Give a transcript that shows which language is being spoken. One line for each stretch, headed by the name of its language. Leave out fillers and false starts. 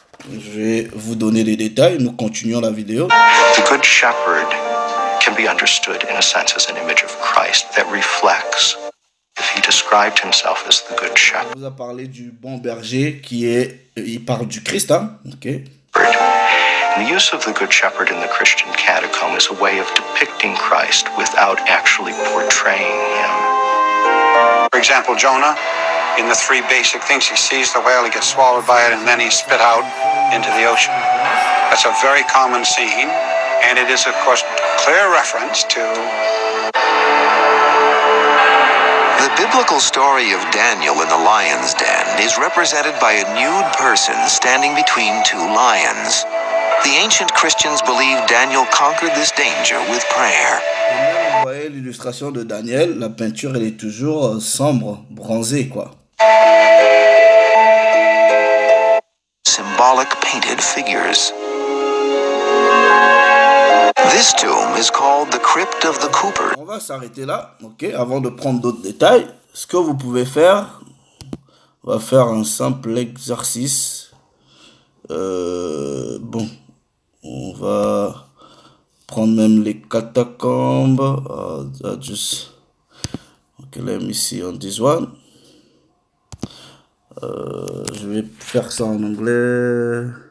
French: Je vais vous donner les détails, nous continuons la vidéo.
English: The Good Shepherd can be understood in a sense as an image of Christ that reflects if he described himself as the Good Shepherd.
French: On vous a parlé du bon berger qui est, il parle du Christ, hein, ok.
English: And the use of the Good Shepherd in the Christian catacomb is a way of depicting Christ without actually portraying him. For example, Jonah, in the 3 basic things, he sees the whale, he gets swallowed by it, and then he's spit out into the ocean. That's a very common scene, and it is, of course, clear reference to The biblical story of Daniel in the lion's den is represented by a nude person standing between 2 lions. The ancient Christians believe Daniel conquered this danger with prayer.
French: Vous voyez l'illustration de Daniel, la peinture elle est toujours sombre, bronzée quoi.
English: Symbolic painted figures. This tomb is called the Crypt of the Cooper.
French: On va s'arrêter là, ok, avant de prendre d'autres détails. Ce que vous pouvez faire, on va faire un simple exercice. Bon, on va prendre même les catacombes.
English: Just, okay, let me see on this one.
French: Je vais faire ça en anglais.